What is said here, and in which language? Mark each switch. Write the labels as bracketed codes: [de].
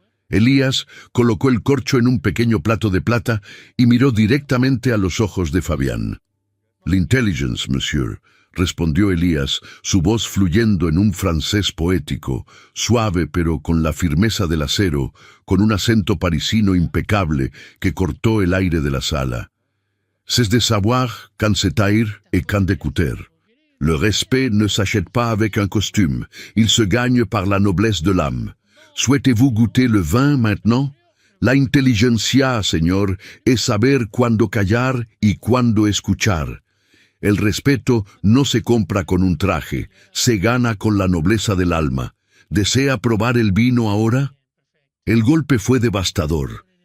[es] Elías colocó el corcho en un pequeño plato de plata y miró directamente a los ojos de Fabián. [fr] «L'intelligence, monsieur», [es] respondió Elías, su voz fluyendo en un francés poético, suave pero con la firmeza del acero, con un acento parisino impecable que cortó el aire de la sala. [fr] «C'est de savoir quand se taire et quand d'écouter. Le respect ne s'achète pas avec un costume, il se gagne par la noblesse de l'âme. Souhaitez-vous goûter le vin maintenant? [es] La inteligencia, señor, es saber cuándo callar y cuándo escuchar. El respeto no se compra con un traje, se gana con la nobleza del alma. ¿Desea probar el vino ahora?» El golpe fue devastador.